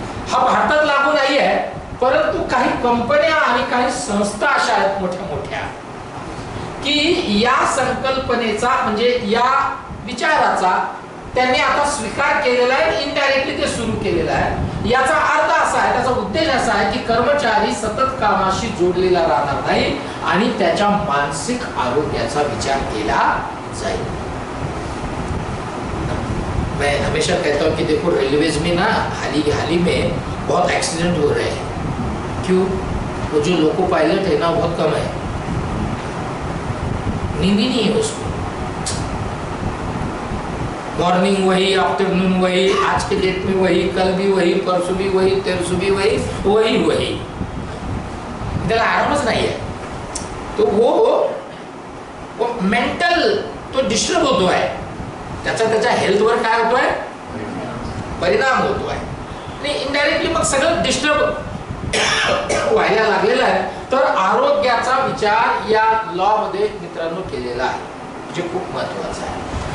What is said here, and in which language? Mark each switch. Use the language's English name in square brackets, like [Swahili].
[Marathi] हा भारतात लागू नाही आहे, परंतु काही कंपन्या आणि काही संस्था अशा आहेत मोठ्या मोठ्या की या संकल्पनेचा, म्हणजे या विचाराचा त्यांनी आता स्वीकार केलेला आहे, इनडायरेक्टली ते सुरू केलेलं आहे. याचा अर्थ असा आहे, त्याचा उद्देश असा आहे की कर्मचारी सतत कामाशी जोडलेला राहणार नाही आणि त्याच्या मानसिक आरोग्याचा विचार केला जाईल. [Hindi] मैं हमेशा कहता हूँ कि देखो रेलवेज में ना हाल ही में बहुत एक्सीडेंट हो रहे हैं. क्यों? वो जो लोको पायलट है ना, बहुत कम है, नींद ही नहीं है उसको. मॉर्निंग वही, आफ्टरनून वही, आज के डेट में वही, कल भी वही, परसों भी वही, तेरसों भी वही, वही. [Marathi] त्याला आरामच नाही आहे. तो वो मेंटल तो डिस्टर्ब होतो आहे, त्याच्या हेल्थवर काय होतोय, परिणाम होतोय आणि इनडायरेक्टली मग सगळं डिस्टर्ब व्हायला लागलेला आहे. तर आरोग्याचा विचार या लॉ मध्ये मित्रांनो केलेला आहे, जे खूप महत्वाचं आहे.